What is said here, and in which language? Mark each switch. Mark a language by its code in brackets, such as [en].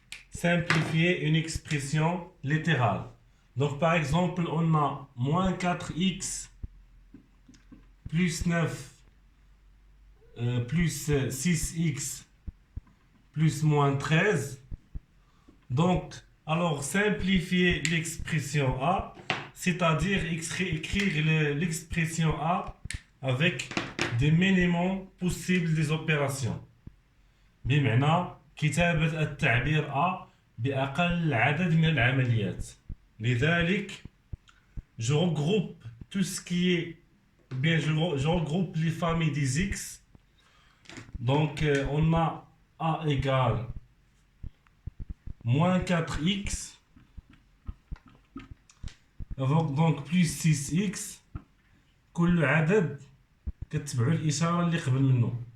[fr] Simplifier une expression littérale. Donc, par exemple, on a moins 4x plus 9 plus 6x plus moins 13. Donc, alors simplifier l'expression A, c'est-à-dire écrire l'expression A avec des minimums possibles des opérations. [ar] بمعنى كتابة التعبير A بأقل عدد من العمليات. لذلك, [fr] je regroupe tout ce qui est bien, je regroupe les familles des X. Donc, on a A égale moins 4x, donc plus 6x, [ar] كل عدد كتبعوا الإشارة اللي قبل منه.